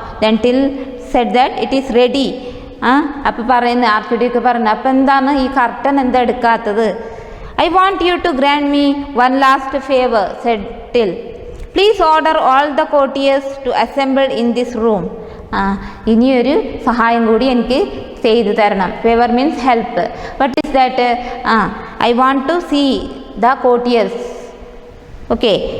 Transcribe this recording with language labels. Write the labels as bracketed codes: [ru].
[en] Then Till said that it is ready. [ml] അപ്പോൾ പറയുന്നത് archduke പറയുന്നത്, അപ്പം എന്താണ് ഈ കർട്ടൻ എന്താ എടുക്കാത്തത്? [en] I want you to grant me one last favor, said Till. Please order all the courtiers to assemble in this room. [ml] ഇനിയൊരു സഹായം കൂടി എനിക്ക് ചെയ്തു തരണം. [en] Favour means help. What is that? I want to see the courtiers. Okay.